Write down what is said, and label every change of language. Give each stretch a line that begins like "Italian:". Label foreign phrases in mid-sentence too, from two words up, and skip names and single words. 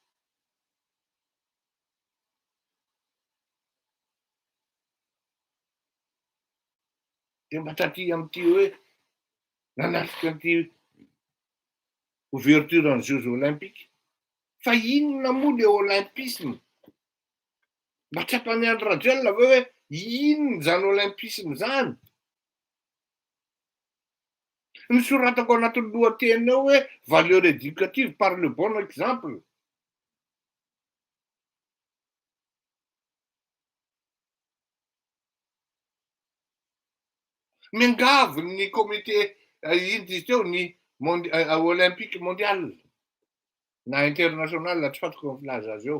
Malagasy: De mba taty am'ty hoe nanasika an'ty ouverturen'ny Jeux olympiques. Fa inona moa le olympisme? Mba tsy ampany Andry Rajoelina ve hoe inona zany olympisme zany? Nisoratako anatin'ny lohateny ao hoe
French: valeur éducative par le bon exemple.
Malagasy: Miangavy ny comité ino izy teo ny
French: olympique mondial
Malagasy: na international tsy fantako ny filaza azy eo.